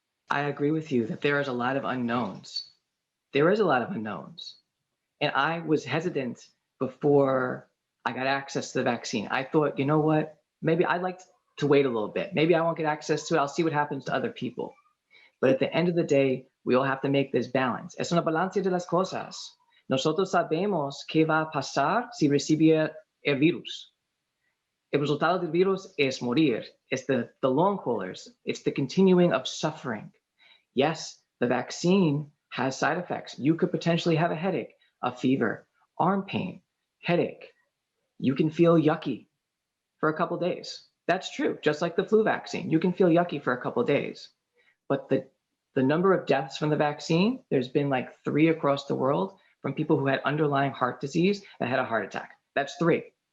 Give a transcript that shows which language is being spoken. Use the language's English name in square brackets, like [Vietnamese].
[English] I agree with you that there is a lot of unknowns. There is a lot of unknowns. And I was hesitant before I got access to the vaccine. I thought, you know what, maybe I'd like to wait a little bit. Maybe I won't get access to it. I'll see what happens to other people. But at the end of the day, we all have to make this balance. [Spanish] Es una balance de las cosas. Nosotros sabemos qué va a pasar si recibe el virus. El resultado del virus es morir. [English] It's the long haulers. It's the continuing of suffering. Yes, the vaccine has side effects. You could potentially have a headache, a fever, arm pain, headache. You can feel yucky for a couple of days. That's true. Just like the flu vaccine, you can feel yucky for a couple of days. But the number of deaths from the vaccine, there's been like 3 across the world from people who had underlying heart disease that had a heart attack. That's 3.